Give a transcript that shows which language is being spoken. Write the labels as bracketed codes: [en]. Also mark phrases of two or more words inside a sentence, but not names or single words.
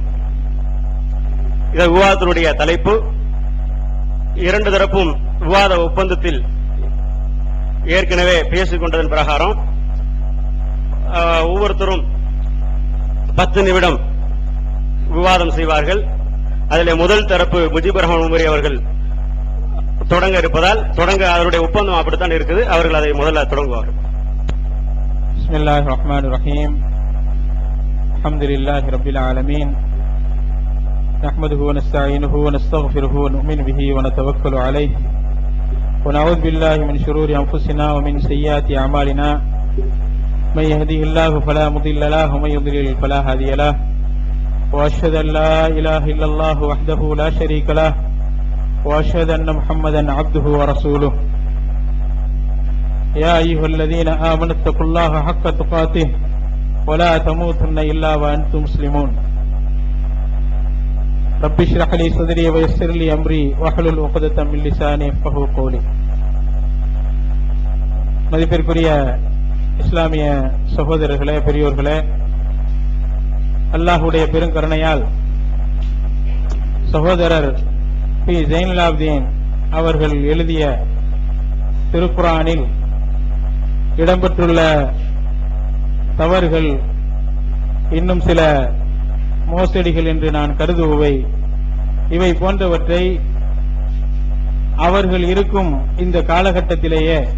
[ta] இந்த விவாதத்தினுடைய தலைப்பு இரண்டு தரப்பும் விவாத ஒப்பந்தத்தில் ஏற்கனவே பேசிக் கொண்டதன் பிரகாரம் ஒவ்வொருத்தரும் 10 நிமிடம் விவாதம் செய்வார்கள். அதில் முதல் தரப்பு முஜிபுர் ரஹ்மான் உமரி அவர்கள் தொடங்க இருப்பதால் அவருடைய ஒப்பந்தம் அப்படித்தான் இருக்குது. அவர்கள் அதை முதல்ல தொடங்குவார்கள். [ar] بسم الله الرحمن الرحيم. الحمد لله رب العالمين. نحمده ونستعينه ونستغفره ونؤمن به ونتوكل عليه ونعوذ بالله من شرور أنفسنا ومن سيئات أعمالنا من يهده الله فلا مضل له ومن يضلل فلا هادي له وأشهد أن لا إله إلا الله وحده لا شريك له وأشهد أن محمدا عبده ورسوله. يا أيها الذين آمنوا اتقوا الله حق تقاته ولا تموتن إلا وأنتم مسلمون. رب اشرح لي صدري ويسر لي أمري واحلل عقدة من لساني يفقهوا قولي. [ta] மதிப்பிற்குரிய இஸ்லாமிய சகோதரர்களே, பெரியோர்களே, அல்லாஹ்வுடைய பெருங்கருணையால் சகோதரர் பி. ஜெயினுல் ஆபிதீன் அவர்கள் எழுதிய திருக்குரானில் இடம்பெற்றுள்ள தவறுகள், இன்னும் சில மோசடிகள் என்று நான் கருதுபவை இவை போன்றவற்றை அவர்கள் இருக்கும் இந்த காலகட்டத்திலேயே